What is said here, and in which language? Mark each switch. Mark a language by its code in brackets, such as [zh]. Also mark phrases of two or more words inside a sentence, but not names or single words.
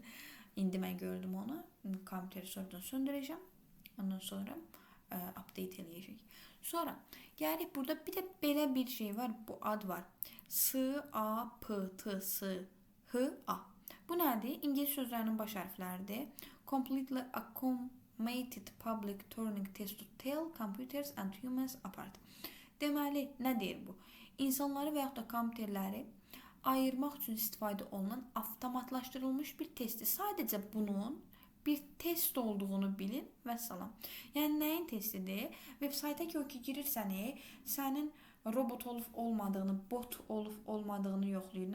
[az] İndi mən gördüm onu. Kompüteri sonradan söndürəcəm. Ondan sonra update eləyəcək. Sonra gəlirik burada bir də belə bir şey var. Bu ad var. SAPTSHA. Bu nədir? İngilis sözlərinin baş hərfləridir. [en] Completely automated public turning test to tell computers and humans apart. [az] Deməli, nə deyir bu? İnsanları və yaxud da kompüterləri ayırmaq üçün istifadə olunan avtomatlaşdırılmış bir testi. Sadəcə bunun bir test olduğunu bilin və salam. Yəni nəyin testidir? Veb-sayta ki, o ki girirsən, sənin robot olub olmadığını, bot olub olmadığını yoxlayır.